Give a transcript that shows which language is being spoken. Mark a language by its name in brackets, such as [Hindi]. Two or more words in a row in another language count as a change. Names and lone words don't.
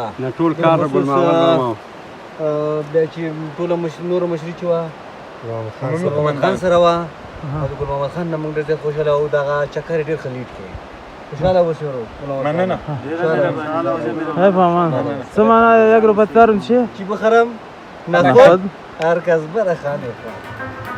[Pashto] ټول کار ګل محمد بیا چې ټوله نوره مشري چې وه ګل محمد خان سره وه او د ګل محمد خان نه موږ ډېر زیات خوشحاله او دغه چکر یې ډېر ښه لیډ کړی خوشحاله اوسې ورور مننه څه معنا [Persian] یک روپه تر میشه چی بخرم نخود هر کس بره خانه